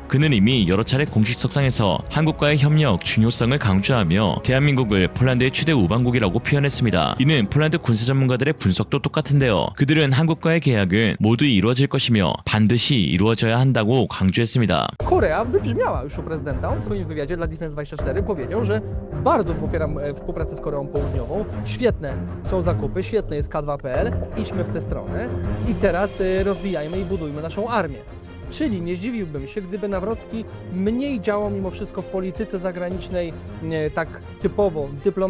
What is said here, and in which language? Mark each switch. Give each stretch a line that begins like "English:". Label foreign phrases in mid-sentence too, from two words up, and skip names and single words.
Korean: 그는 이미 여러 차례 공식석상에서 한국과의 협력 중요성을 강조하며 대한민국을 폴란드의 최대 우방국이라고 표현했습니다. 이는 폴란드 군사 전문가들의 분석도 똑같은데요. 그들은 한국과의 계약은 모두 이루어질 것이며 반드시 이루어져야 한다고 강조했습니다.
Polish: Korea wybrzmiała już u prezydenta. On w swoim wywiadzie dla Defense24 powiedział, że bardzo popieram współpracę z Koreą Południową. Świetne są zakupy, świetne jest K2PL. Idźmy w tę stronę i teraz rozwijajmy i budujmy naszą armię. Czyli nie zdziwiłbym się, gdyby Nawrocki mniej działał mimo wszystko w polityce zagranicznej tak typowo, dyplomatycznie.